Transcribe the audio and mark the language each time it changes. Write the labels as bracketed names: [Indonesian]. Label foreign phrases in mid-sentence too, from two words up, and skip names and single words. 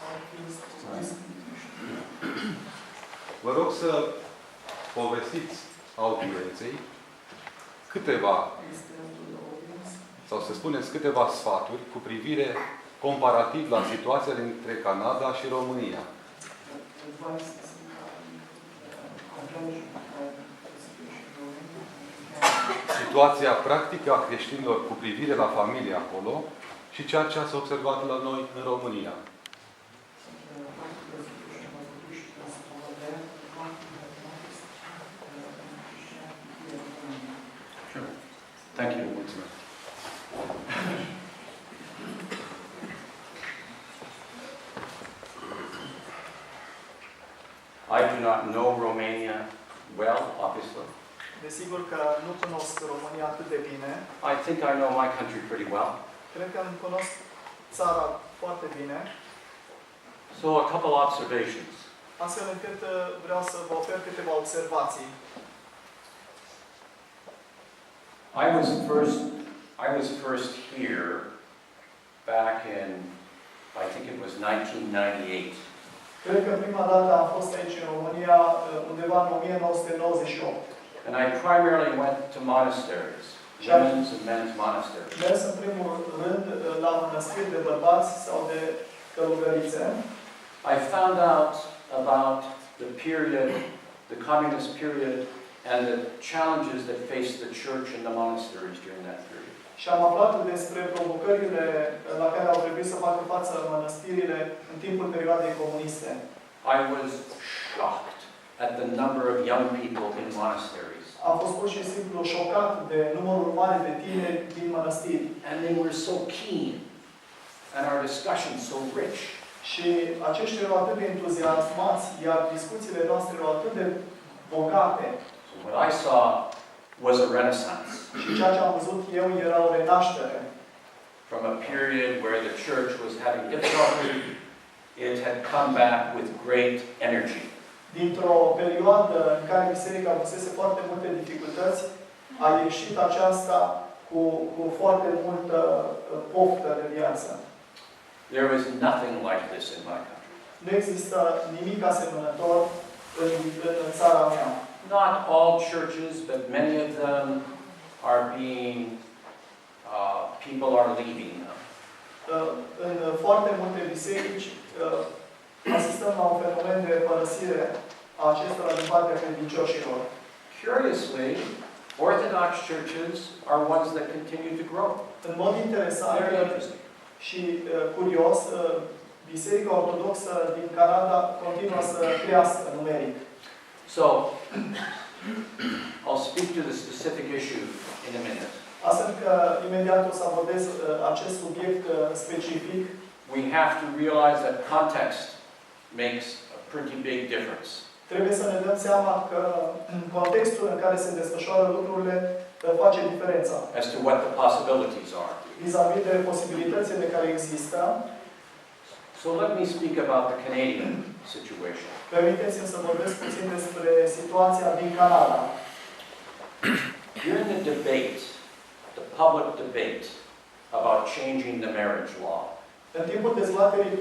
[Romanian] Vă rog să povestiți audienței câteva, sau să spuneți câteva sfaturi cu privire comparativ la situația dintre Canada și România. Situația practică a creștinilor cu privire la familie acolo și ceea ce ați observat la noi în România. [English] Thank you. [Romanian] Mulțumesc. [English] I do not know Romania well, obviously. [Romanian] Desigur că nu cunosc România atât de bine. [English] I think I know my country pretty well. [Romanian] Cred că îmi cunosc țara foarte bine. [English] So a couple observations. [Romanian] Astfel încât vreau să vă ofer câteva observații. [English] I was first here back in, I think it was 1998. [Romanian] Cred că prima dată am fost aici în România undeva în 1998. [English] And I primarily went to monasteries, women's and men's monasteries. [Romanian] Mers în primul rând la mănăstiri de bărbați sau de călugărițe. [English] I found out about the period, the communist period, and the challenges that faced the church and the monasteries during that period. [Romanian] Și am aflat despre provocările la care au trebuit să facă față mănăstirile în timpul perioadei comuniste. [English] I was shocked at the number of young people in monasteries. [Romanian] Am fost pur și simplu șocat de numărul mare de tineri din mănăstiri. [English] And they were so keen, and our discussions so rich. [Romanian] Și aceștia erau atât de entuziasmați, iar discuțiile noastre erau atât de bogate. [English] So what I saw was a renaissance. [Romanian] Și ceea ce am văzut eu era o renaștere. [English] From a period where the church was having difficulty, it had come back with great energy. [Romanian] Dintr-o perioadă în care biserica avusese foarte multe dificultăți, a ieșit aceasta cu foarte multă poftă de viață. [English] There was nothing like this in my country. [Romanian] Nu există nimic asemănător în țara mea. [English] Not all churches, but many of them are being, people are leaving them. [Romanian] În foarte multe biserici asistăm la un fenomen de părăsire a acestora din partea credincioșilor. [English] Curiously, Orthodox churches are ones that continue to grow. [Romanian] În mod interesant [English] Very interesting. [Romanian] și curios, Biserica Ortodoxă din Canada continuă să crească numeric. [English] So, I'll speak to the specific issue in a minute. [Romanian] Astfel că imediat o să abordez acest subiect specific. [English] We have to realize that context makes a pretty big difference. [Romanian] Trebuie să ne dăm seama că contextul în care se desfășoară lucrurile face diferența. [English] As to what the possibilities are. [Romanian] Vis-a-vis de posibilitățile care există. [English] So let me speak about the Canadian situation. [Romanian] Permiteți-mi să vorbesc puțin despre situația din Canada. [English] During the debate, the public debate about changing the marriage law, [Romanian] În timpul dezbaterii